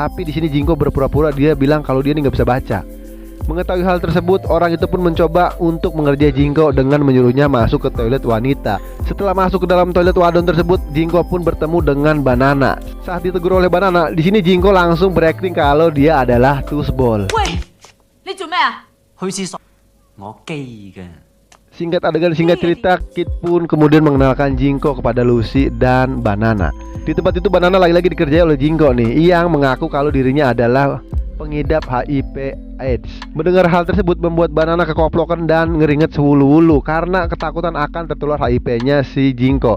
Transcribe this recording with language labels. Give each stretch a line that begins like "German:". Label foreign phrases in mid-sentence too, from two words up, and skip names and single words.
Indonesian: Tapi di sini Jinko berpura-pura dia bilang kalau dia nih nggak bisa baca. Mengetahui hal tersebut, orang itu pun mencoba untuk mengerjai Jingko dengan menyuruhnya masuk ke toilet wanita. Setelah masuk ke dalam toilet wadon tersebut, Jingko pun bertemu dengan Banana. Saat ditegur oleh Banana, di sini Jingko langsung berakting kalau dia adalah Tootball.
Cantonese: 喂，你做咩啊？去廁所，我基嘅。
Indonesian: Singkat adegan singkat cerita, Kit pun kemudian mengenalkan Jingko kepada Lucy dan Banana. Di tempat itu Banana lagi-lagi dikerjai oleh Jingko nih, yang mengaku kalau dirinya adalah pengidap HIV/AIDS. Mendengar hal tersebut membuat Banana kekoplokan dan ngeringet sewulu-wulu karena ketakutan akan tertular HIV-nya si Jingko.